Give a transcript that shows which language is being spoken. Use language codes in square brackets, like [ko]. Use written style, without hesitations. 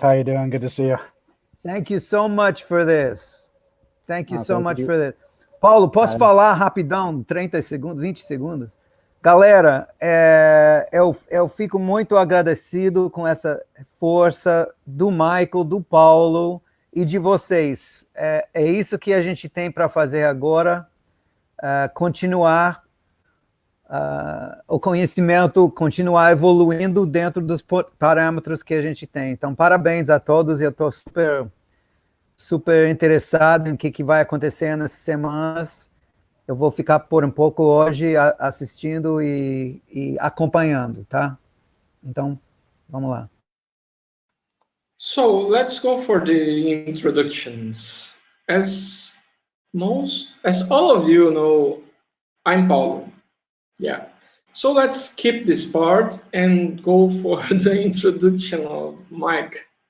[en] How you doing? Good to see you. Thank you so much for this. Thank you so much for this. [pt] Paulo, posso falar rapidão? 30 segundos, 20 segundos? Galera, eu fico muito agradecido com essa força do Michael, do Paulo e de vocês. É isso que a gente tem para fazer agora, continuar o conhecimento, continuar evoluindo dentro dos parâmetros que a gente tem. Então, parabéns a todos, eu estou super interessado em o que vai acontecer nessas semanas. Eu vou ficar por um pouco hoje assistindo e acompanhando, tá? Então, vamos lá. [en] So, let's go for the introductions. As all of you know, I'm Paulo. Yeah. So let's skip this part and go for the introduction of Mike.